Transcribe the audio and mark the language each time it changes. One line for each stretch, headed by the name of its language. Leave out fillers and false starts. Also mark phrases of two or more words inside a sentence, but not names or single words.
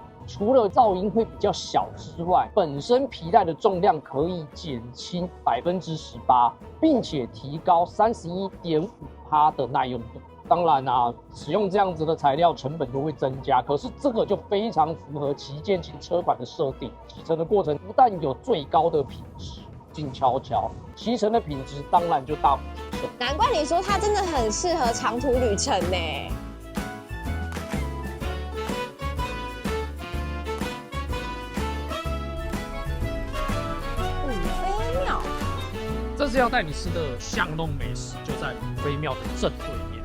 Chinese: 除了噪音會比較小之外，本身皮帶的重量可以減輕18%，並且提高31.5%的耐用度。當然啊，使用這樣子的材料成本就會增加，可是這個就非常符合旗艦型車款的設定。騎乘的過程不但有最高的品質，靜悄悄，騎乘的品質當然就大幅提升。難怪你說它真的很適合長途旅程呢。這是要帶你吃的巷弄美食，就在五妃廟的正對面。